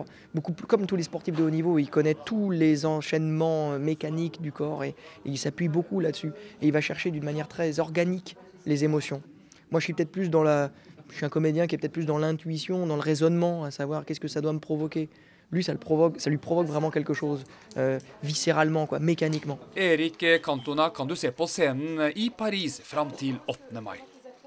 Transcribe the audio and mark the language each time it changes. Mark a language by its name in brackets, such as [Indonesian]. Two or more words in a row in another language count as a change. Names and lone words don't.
[French] Beaucoup plus, comme tous les sportifs de haut niveau, il connaît tous les enchaînements mécaniques du corps et il s'appuie beaucoup là-dessus. Et il va chercher d'une manière très organique les émotions. Moi je suis peut-être plus je suis un comédien qui est peut-être plus dans l'intuition, dans le raisonnement, à savoir qu'est-ce que ça doit me provoquer. Lui, ça lui provoque vraiment quelque chose, viscéralement, quoi, mécaniquement. [Norwegian] Eric Cantona kan du se på scenen i Paris fram til 8. mai.